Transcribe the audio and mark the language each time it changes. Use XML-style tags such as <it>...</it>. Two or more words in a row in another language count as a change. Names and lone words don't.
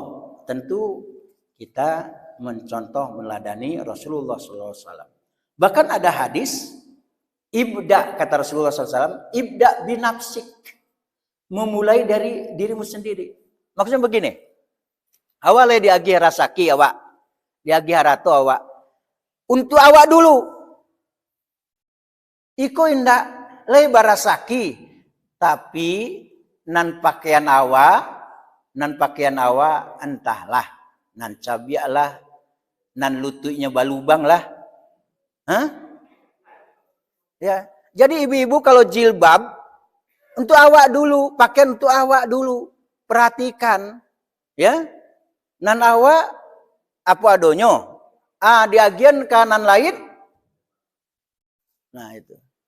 <id>Tentu kita mencontoh meladani Rasulullah SAW. Bahkan ada hadis, ibda, kata Rasulullah SAW,</id> <ar>ibda binafsik.</ar> <id>Memulai dari dirimu sendiri.</id> <min>Maksudnya begini. Awalnya diagi rasaki awak. Diagi harato awak. Untuk awak dulu. Iko indak lebar rasaki. Tapi nan pakaian awak entahlah. Nan cabiak lah. Nan lututnya balubang lah. Hah? Ya.</min> <id>Jadi ibu-ibu kalau jilbab, untuk awak dulu, pakaian untuk awak dulu.</id> <min>Perhatikan. Ya. Nan awak, apa adonyo? Di agian kanan lain. Nah itu.</min>